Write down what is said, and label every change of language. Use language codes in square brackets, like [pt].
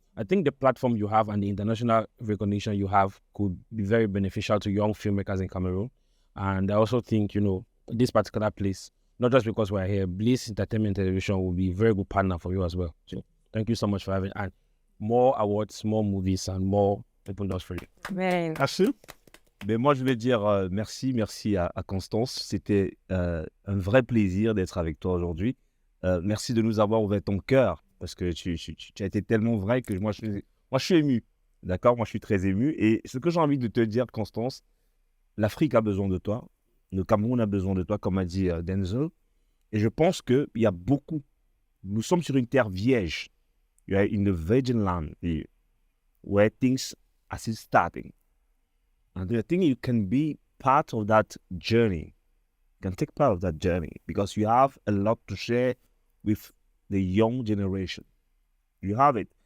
[en] I think the platform you have and the international recognition you have could be very beneficial to young filmmakers in Cameroon. And I also think, this particular place, not just because we're here, Bliss Entertainment Television will be a very good partner for you as well. So thank you so much for having and more awards, more movies, and more open doors for you. Man. Achille? [fr] Mais moi, je vais dire merci à Constance. C'était un vrai plaisir d'être avec toi aujourd'hui. Merci de nous avoir ouvert ton cœur parce que tu as été tellement vrai que moi, je suis ému. D'accord? Moi, je suis très ému. Et ce que j'ai envie de te dire, Constance, l'Afrique a besoin de toi, le Cameroun a besoin de toi, comme a dit Denzel. Et je pense qu'il y a beaucoup. Nous sommes sur une terre vierge. [en] You are in the virgin land here, where things are still starting. And I think you can be part of that journey. You can take part of that journey because you have a lot to share with the young generation. You have it.